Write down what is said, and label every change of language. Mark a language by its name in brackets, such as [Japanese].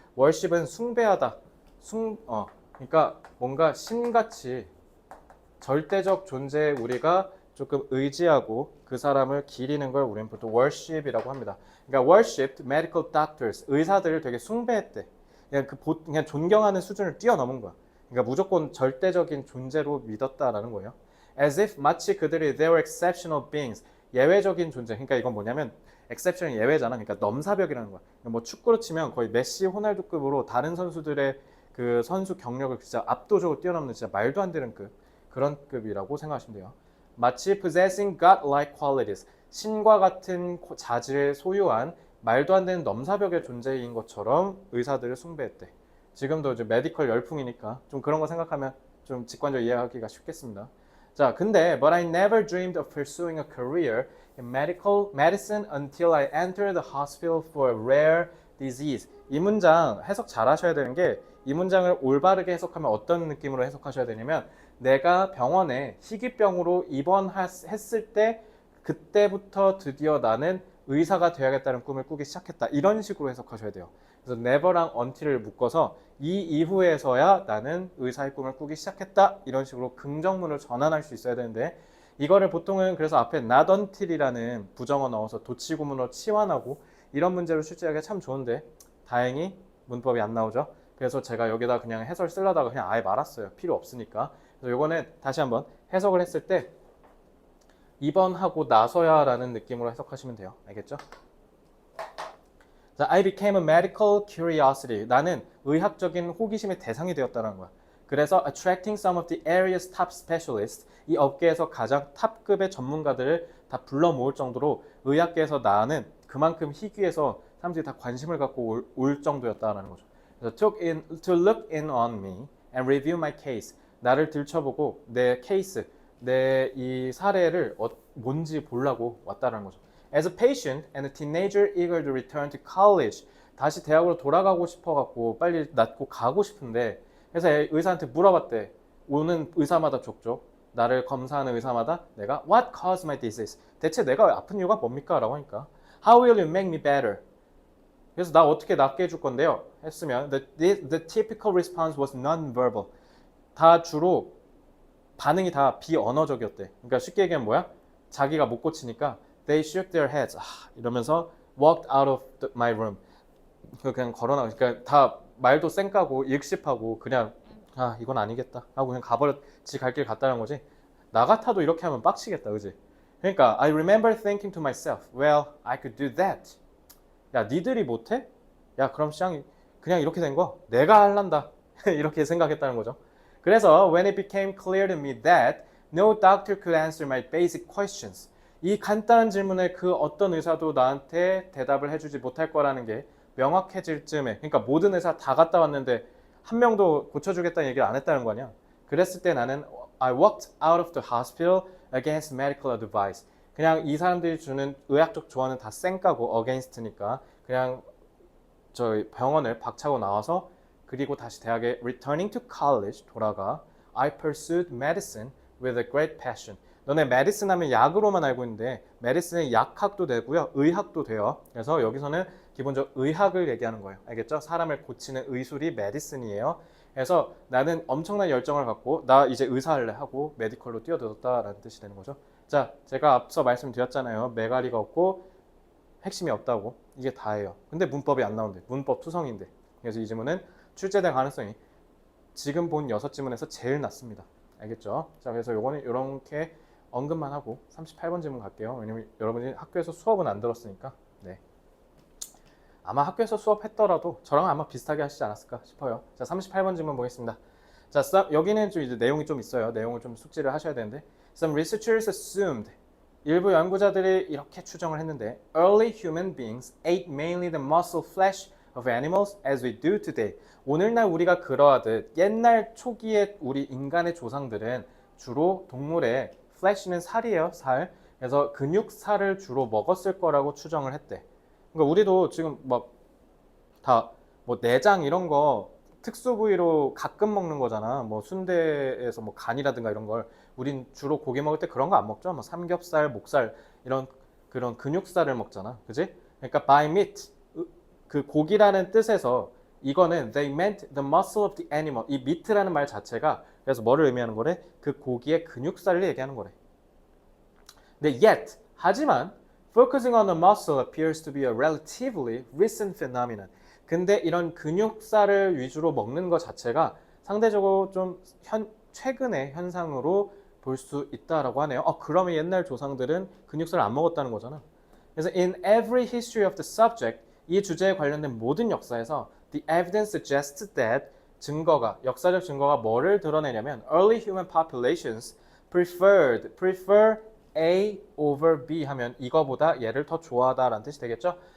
[Korean] worship은 숭배하다. 그러니까 뭔가 신같이 절대적 존재에 우리가 조금 의지하고 그 사람을 기리는 걸 우리는 보통 worship이라고 합니다. 그러니까 [English] worshipped medical doctors, [Korean] 의사들을 되게 숭배했대. 그냥 존경하는 수준을 뛰어넘은 거야. 그러니까 무조건 절대적인 존재로 믿었다라는 거예요. [English] As if [Korean] 마치 그들이 [English] they were exceptional beings, [Korean] 예외적인 존재. 그러니까 이건 뭐냐면 exception이 예외잖아. 그러니까 넘사벽이라는 거야. 뭐 축구로 치면 거의 메시, 호날두급으로 다른 선수들의 그 선수 경력을 진짜 압도적으로 뛰어넘는 진짜 말도 안 되는 그런 급이라고 생각하시면 돼요. 마치 [English] possessing God-like qualities, [Korean] 신과 같은 자질을 소유한 말도 안 되는 넘사벽의 존재인 것처럼 의사들을 숭배했대. 지금도 이제 메디컬 열풍이니까 좀 그런 거 생각하면 좀 직관적으로 이해하기가 쉽겠습니다. 자, 근데 [English] but I never dreamed of pursuing a career in medical medicine until I entered the hospital for a rare disease. [Korean] 이 문장 해석 잘 하셔야 되는 게 이 문장을 올바르게 해석하면 어떤 느낌으로 해석하셔야 되냐면 내가 병원에 희귀병으로 입원했을 때 그때부터 드디어 나는 의사가 되어야겠다는 꿈을 꾸기 시작했다. 이런 식으로 해석하셔야 돼요. 그래서 never랑 until을 묶어서 이 이후에서야 나는 의사의 꿈을 꾸기 시작했다. 이런 식으로 긍정문을 전환할 수 있어야 되는데 이거를 보통은 그래서 앞에 not until이라는 부정어 넣어서 도치구문으로 치환하고 이런 문제를 출제하기가 참 좋은데 다행히 문법이 안 나오죠. 그래서 제가 여기다 그냥 해설 쓰려다가 그냥 아예 말았어요. 필요 없으니까. 그래서 이거는 다시 한번 해석을 했을 때 입원하고 나서야 라는 느낌으로 해석하시면 돼요. 알겠죠? [English] 자, I became a medical curiosity. [Korean] 나는 의학적인 호기심의 대상이 되었다는 거야. 그래서 [English] attracting some of the area's top specialists. [Korean] 이 업계에서 가장 탑급의 전문가들을 다 불러 모을 정도로 의학계에서 나는 그만큼 희귀해서 사람들이 다 관심을 갖고 올 정도였다는 거죠. [English] 그래서 to look in on me and review my case. [Korean] 나를 들춰보고 내 케이스, 내 이 사례를 뭔지 보려고 왔다는 거죠. [English] As a patient and a teenager eager to return to college. [Korean] 다시 대학으로 돌아가고 싶어갖고 빨리 낫고 가고 싶은데 그래서 의사한테 물어봤대. 오는 의사마다 족족. 나를 검사하는 의사마다 내가 [English] What caused my disease? [Korean] 대체 내가 아픈 이유가 뭡니까? 라고 하니까 [English] How will you make me better? [Korean] 그래서 나 어떻게 낫게 해줄 건데요? 했으면 [English] the typical response was non-verbal. [Korean] 다 주로 반응이 다 비언어적이었대. 그러니까 쉽게 얘기하면 뭐야? 자기가 못 고치니까 [English] they shook their heads. [Korean] 이러면서 [English] walked out of my room. [Korean] 그냥 걸어나가. 그러니까 다 말도 쌩까고 일십하고 그냥 이건 아니겠다 하고 그냥 지 갈 길 갔다는 거지. 나 같아도 이렇게 하면 빡치겠다, 그지? 그러니까 [English] I remember thinking to myself, well, I could do that. [Korean] 야, 니들이 못해? 야, 그럼 시장이 그냥 이렇게 된 거 내가 할란다. 이렇게 생각했다는 거죠. 그래서 [English] when it became clear to me that no doctor could answer my basic questions. [Korean] 이 간단한 질문에 그 어떤 의사도 나한테 대답을 해주지 못할 거라는 게 명확해질 즈음에, 그러니까 모든 의사 다 갔다 왔는데 한 명도 고쳐주겠다는 얘기를 안 했다는 거 아니야. 그랬을 때 나는 [English] I walked out of the hospital against medical advice. [Korean] 그냥 이 사람들이 주는 의학적 조언은 다 쌩까고 against니까 그냥 저 병원을 박차고 나와서 그리고 다시 대학에 [English] returning to college [Korean] 돌아가 [English] I pursued medicine with a great passion. [Korean] 너네 메디슨 하면 약으로만 알고 있는데 메디슨은 약학도 되고요. 의학도 돼요. 그래서 여기서는 기본적으로 의학을 얘기하는 거예요. 알겠죠? 사람을 고치는 의술이 메디슨이에요. 그래서 나는 엄청난 열정을 갖고 나 이제 의사 할래 하고 메디컬로 뛰어들었다라는 뜻이 되는 거죠. 자, 제가 앞서 말씀드렸잖아요. 메가리가 없고 핵심이 없다고. 이게 다예요. 근데 문법이 안 나온대. 문법 투성인데. 그래서 이 지문은 출제될 가능성이 지금 본 6지문에서 제일 낮습니다. 알겠죠? 자, 그래서 요거는 이렇게 언급만 하고 38번 질문 갈게요. 왜냐면 여러분이 학교에서 수업은 안 들었으니까. 네. 아마 학교에서 수업했더라도 저랑 아마 비슷하게 하시지 않았을까 싶어요. 자, 38번 질문 보겠습니다. 자, 여기는 좀 이제 내용이 좀 있어요. 내용을 좀 숙지를 하셔야 되는데. [English] Some researchers assumed. [Korean] 일부 연구자들이 이렇게 추정을 했는데 [English] early human beings ate mainly the muscle flesh of animals as we do today. [Korean] 오늘날 우리가 그러하듯 옛날 초기에 우리 인간의 조상들은 주로 동물의 flesh는 살이에요, 살. 그래서 근육살을 주로 먹었을 거라고 추정을 했대. 그러니까 우리도 지금 막 다 뭐 내장 이런 거 특수 부위로 가끔 먹는 거잖아. 뭐 순대에서 뭐 간이라든가 이런 걸 우린 주로 고기 먹을 때 그런 거 안 먹죠. 뭐 삼겹살, 목살 이런 그런 근육살을 먹잖아. 그지? 그러니까 [English] by meat [Korean] 그 고기라는 뜻에서 이거는 [English] they meant the muscle of the animal. [Korean] 이 meat라는 말 자체가 그래서 뭐를 의미하는 거래? 그 고기의 근육살을 얘기하는 거래. 근데 [English] yet [Korean] 하지만 [English] focusing on the muscle appears to be a relatively recent phenomenon. [Korean] 근데 이런 근육살을 위주로 먹는 것 자체가 상대적으로 좀 최근의 현상으로 볼 수 있다라고 하네요. 그러면 옛날 조상들은 근육살을 안 먹었다는 거잖아. 그래서 [English] in every history of the subject [Korean] 이 주제에 관련된 모든 역사에서 [English] the evidence suggests that [Korean] 역사적 증거가 뭐를 드러내냐면 [English] early human populations prefer A over B [Korean] 하면 이거보다 얘를 더 좋아하다라는 뜻이 되겠죠.